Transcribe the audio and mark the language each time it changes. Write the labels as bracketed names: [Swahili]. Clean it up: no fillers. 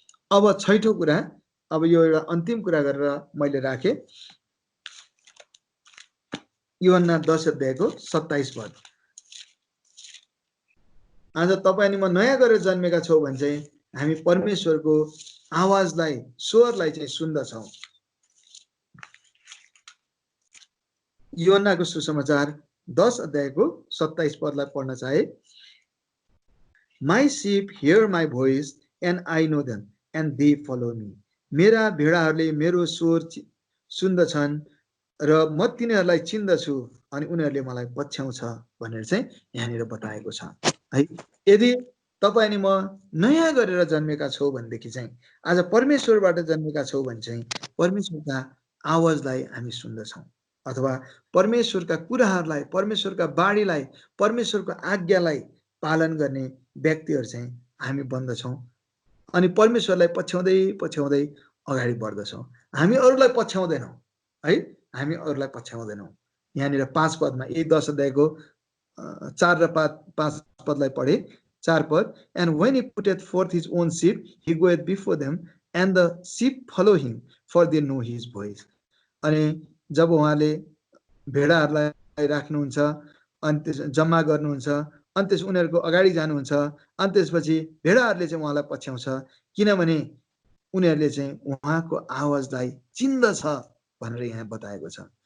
[Nepali] अब छैठौँ कुरा, अब यो एउटा अन्तिम कुरा गरेर मैले राखेँ, यूहन्ना 10 अध्यायको 27 पद। आज तपाईँ अनि म नयाँ गरेर जन्मेका छौँ भने चाहिँ हामी परमेश्वरको आवाजलाई, स्वरलाई चाहिँ सुन्दछौँ। यूहन्नाको सुसमाचार 10 अध्यायको 27 पदलाई पढ्न चाहे, [English] My sheep hear my voice and I know them and they follow me. [Nepali] मेरा भेडाहरूले मेरो स्वर सुन्दछन् र म तिनीहरूलाई चिन्दछु अनि उनीहरूले मलाई पछ्याउँछ भनेर चाहिँ यहाँनिर बताएको छ है। यदि तपाईँ अनि म नयाँ गरेर जन्मेका छौँ भनेदेखि चाहिँ, आज परमेश्वरबाट जन्मेका छौँ भने चाहिँ परमेश्वरका आवाजलाई हामी सुन्दछौँ, अथवा परमेश्वरका कुराहरूलाई, परमेश्वरका बाणीलाई, परमेश्वरको आज्ञालाई पालन गर्ने व्यक्तिहरू चाहिँ हामी बन्दछौँ अनि परमेश्वरलाई पछ्याउँदै पछ्याउँदै अगाडि बढ्दछौँ। हामी अरूलाई पछ्याउँदैनौँ है, हामी अरूलाई पछ्याउँदैनौँ। यहाँनिर 5 पदमा, यही 10 अध्यायको 4 र 5 पदलाई पढे। 4 पद, [English] And when he putteth forth his own sheep, he goeth before them, and the sheep follow him, for they know his voice. [Nepali] अनि जब उहाँले भेडाहरूलाई राख्नुहुन्छ अनि त्यस जम्मा गर्नुहुन्छ अनि त्यस उनीहरूको अगाडि जानुहुन्छ अनि त्यसपछि भेडाहरूले चाहिँ उहाँलाई पछ्याउँछ किनभने उनीहरूले चाहिँ उहाँको आवाजलाई चिन्दछ भनेर यहाँ बताएको छ।